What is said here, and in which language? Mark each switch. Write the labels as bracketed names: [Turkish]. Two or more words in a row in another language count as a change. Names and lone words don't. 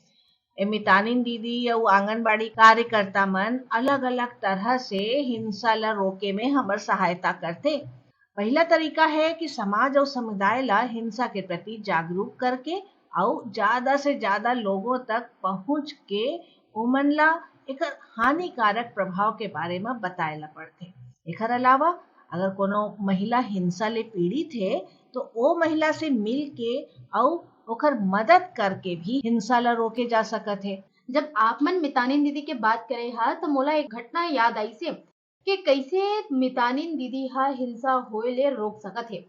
[Chhattisgarhi] मितानिन दीदी और आंगनबाड़ी कार्यकर्ता मन अलग अलग तरह से हिंसा ला रोके में हमार सहायता करते। पहला तरीका है कि समाज और समुदाय ला हिंसा के प्रति जागरूक करके और ज्यादा से ज्यादा लोगों तक पहुंच के उमन ला एक हानिकारक प्रभाव के बारे में बताएला पड़ते। एकर अलावा अगर कोनो महिला हिंसा ले पीड़ित है तो वो महिला से मिल के और ओकर मदद करके भी हिंसा ला रोके जा सकत है। जब आप मन मितानिन दीदी के बात करे हा तो मोला एक घटना याद आई से कि कैसे मितानिन दीदी हा हिंसा होए ले रोक सकत है।